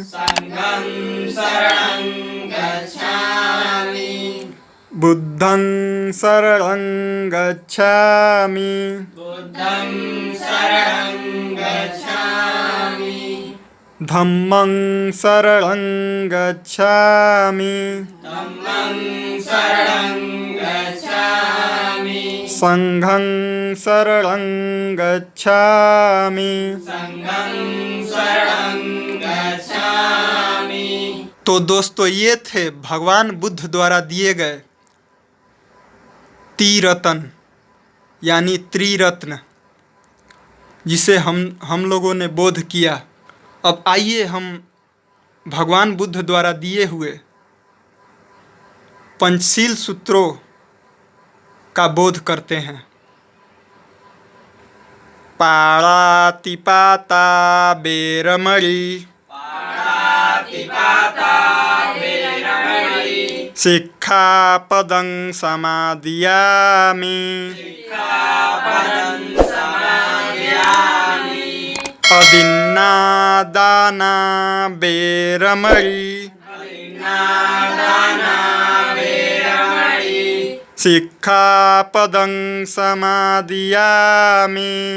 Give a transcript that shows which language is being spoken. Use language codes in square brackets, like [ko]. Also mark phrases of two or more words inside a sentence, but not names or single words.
[pi] बुद्धं शरणं गच्छामि, धम्मं शरणं गच्छामि, संघं शरणं गच्छामि। [hi] तो दोस्तों, ये थे भगवान बुद्ध द्वारा दिए गए त्रिरत्न यानी त्रिरत्न, जिसे हम लोगों ने बोध किया। अब आइए हम भगवान बुद्ध द्वारा दिए हुए पंचशील सूत्रों का बोध करते हैं। [pi] पाणातिपाता बेरमणि, सिक्खापदं समादियामि, अदिन्नादाना बेरमणि, सिक्खापदं समादियामि,